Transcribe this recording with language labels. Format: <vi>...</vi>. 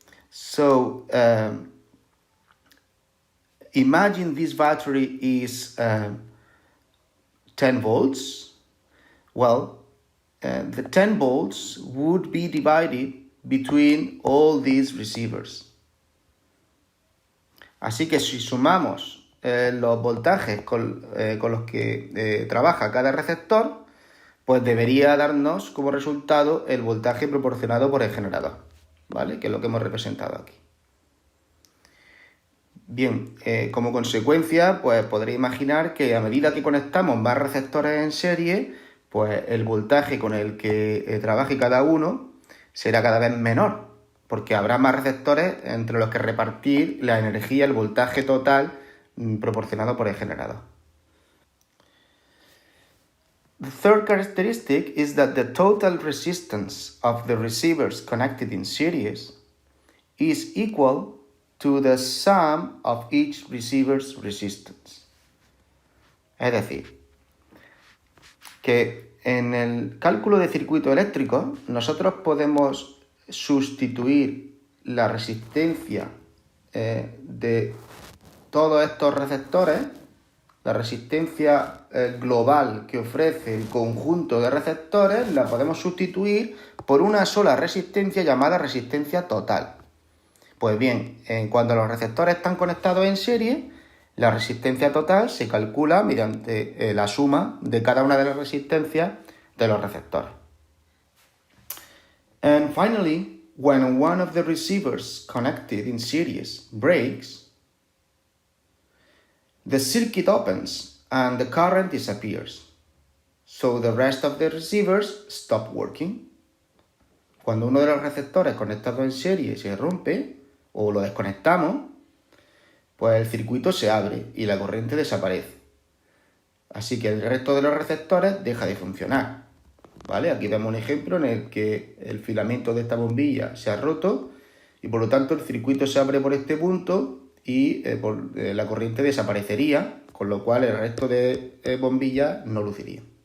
<en>So, imagine this battery is 10 volts. Well, the 10 volts would be divided between all these receivers.</en> <es>Así que si sumamos los voltajes con los que trabaja cada receptor, pues debería darnos como resultado el voltaje proporcionado por el generador, ¿vale? Que es lo que hemos representado aquí. Bien, como consecuencia, pues podréis imaginar que a medida que conectamos más receptores en serie, pues el voltaje con el que trabaje cada uno será cada vez menor, porque habrá más receptores entre los que repartir la energía, el voltaje total proporcionado por el generador.</es> <en>The third characteristic is that the total resistance of the receivers connected in series is equal to the sum of each receiver's resistance.</en> <es>Es decir, que en el cálculo de circuito eléctrico nosotros podemos sustituir la resistencia de todos estos receptores, la resistencia global que ofrece el conjunto de receptores, la podemos sustituir por una sola resistencia llamada resistencia total. Pues bien, cuando los receptores están conectados en serie, la resistencia total se calcula mediante la suma de cada una de las resistencias de los receptores.</es> <en>And finally, when one of the receivers connected in series breaks, the circuit opens and the current disappears. So the rest of the receivers stop working.</en> <es>Cuando uno de los receptores conectados en serie se rompe o lo desconectamos, pues el circuito se abre y la corriente desaparece. Así que el resto de los receptores deja de funcionar. ¿Vale? Aquí vemos un ejemplo en el que el filamento de esta bombilla se ha roto y por lo tanto el circuito se abre por este punto y la corriente desaparecería, con lo cual el resto de bombillas no luciría.</es>